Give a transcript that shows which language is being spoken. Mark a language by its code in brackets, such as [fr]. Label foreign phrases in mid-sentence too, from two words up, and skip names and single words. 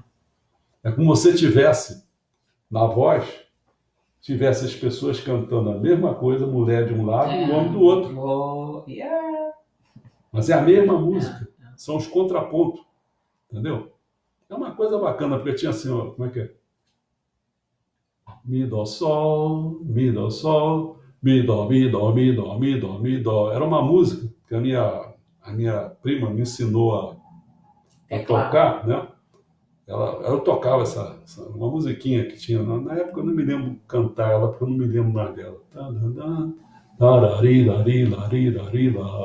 [pt] É como se tivesse, na voz, tivesse as pessoas cantando a mesma coisa, mulher de um lado e o homem do outro. Yeah. Mas é a mesma É, música. São os contrapontos, entendeu? É uma coisa bacana, porque tinha assim, ó, como é que é? Mi, dó, sol, mi, dó, mi, dó, mi, dó, mi, dó, mi, dó. Era uma música que a minha prima me ensinou a teclado. tocar, né? Eu tocava uma musiquinha que tinha. Na época eu não me lembro cantar ela, porque eu não me lembro mais dela. Tarari, lari, lari, lari, lá.